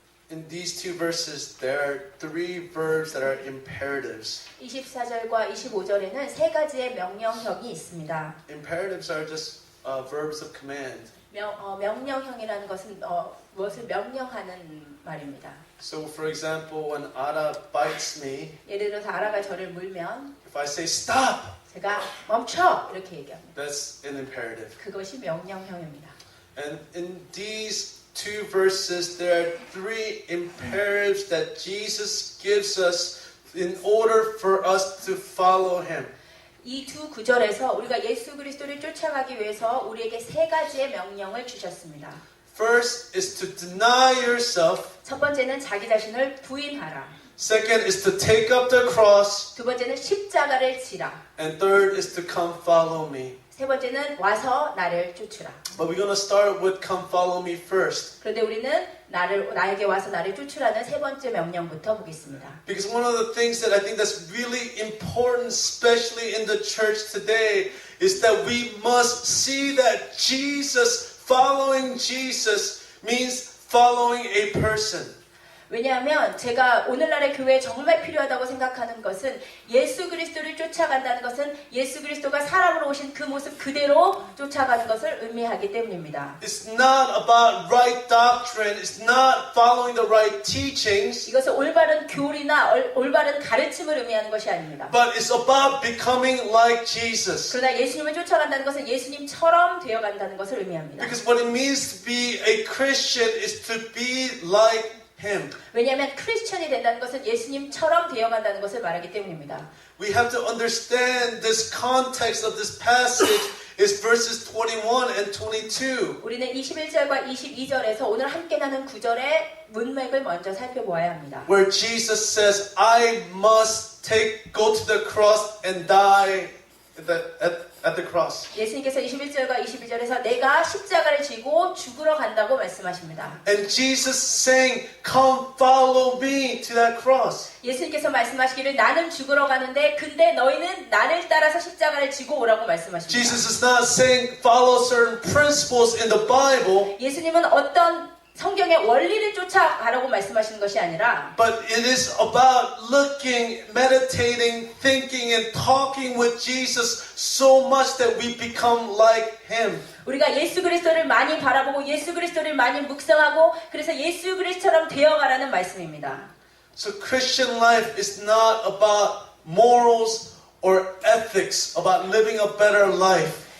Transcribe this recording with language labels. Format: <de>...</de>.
<en>in these two verses, there are three verbs that are imperatives.</en> <ko>24절과 25절에는 세 가지의 명령형이 있습니다.</ko> <en>Imperatives are just verbs of command.</en> <ko>명령형이라는 것은 무엇을 명령하는 말입니다.</ko> <en>So, for example, when Ada bites me,</en> <ko>예를 들어서 아라가 저를 물면</ko> <en>if I say stop,</en> <ko>제가 멈춰 이렇게 얘기합니다.</ko> <en>that's an imperative.</en> <ko>그것이 명령형입니다.</ko> <en>And in these two verses, there are three imperatives that Jesus gives us in order for us to follow Him.</en> <ko>이 두 구절에서 우리가 예수 그리스도를 쫓아가기 위해서 우리에게 세 가지의 명령을 주셨습니다.</ko> <en>First is to deny yourself.</en> <ko>첫 번째는 자기 자신을 부인하라.</ko> <en>Second is to take up the cross.</en> <ko>두 번째는 십자가를 지라.</ko> <en>And third is to come follow me.</en> <ko>세 번째는 와서 나를 쫓으라.</ko> <en>But we're going to start with come follow me first.</en> <ko>그런데 우리는 나에게 와서 나를 쫓으라는 세 번째 명령부터 보겠습니다.</ko> <en>Because one of the things that I think that's really important, especially in the church today, is that we must see that following Jesus means following a person.</en> <ko>왜냐하면 제가 오늘날의 교회에 정말 필요하다고 생각하는 것은 예수 그리스도를 쫓아간다는 것은 예수 그리스도가 사람으로 오신 그 모습 그대로 쫓아가는 것을 의미하기 때문입니다.</ko> <en>It's not about right doctrine. It's not following the right teachings.</en> <ko>이것은 올바른 교리나 올바른 가르침을 의미하는 것이 아닙니다.</ko> <en>But it's about becoming like Jesus.</en> <ko>그러나 예수님을 쫓아간다는 것은 예수님처럼 되어간다는 것을 의미합니다.</ko> <en>Because what it means to be a Christian is to be like Him.</en> <ko>왜냐하면 크리스천이 된다는 것은 예수님처럼 되어간다는 것을 말하기 때문입니다.</ko> <en>We have to understand this context of this passage is verses 21 and 22.</en> <ko>우리는 21절과 22절에서 오늘 함께 나눈 구절의 문맥을 먼저 살펴보아야 합니다.</ko> <en>Where Jesus says, I must go to the cross and die at the cross.</en> <ko>예수님께서 21절과 22절에서 내가 십자가를 지고 죽으러 간다고 말씀하십니다.</ko> <en>And Jesus saying, come follow me to that cross.</en> <ko>예수님께서 말씀하시기를 나는 죽으러 가는데 근데 너희는 나를 따라서 십자가를 지고 오라고 말씀하십니다.</ko> <en>Jesus is not saying follow certain principles in the Bible.</en> <ko>예수님은 어떤 성경의 원리를 쫓아가라고 말씀하시는 것이 아니라</ko> <en>But it is about looking, meditating, thinking and talking with Jesus so much that we become like Him.</en> <ko>우리가 예수 그리스도를 많이 바라보고 예수 그리스도를 많이 묵상하고 그래서 예수 그리스도처럼 되어가라는 말씀입니다.</ko> <en>So Christian life is not about morals or ethics, about living a better life.</en>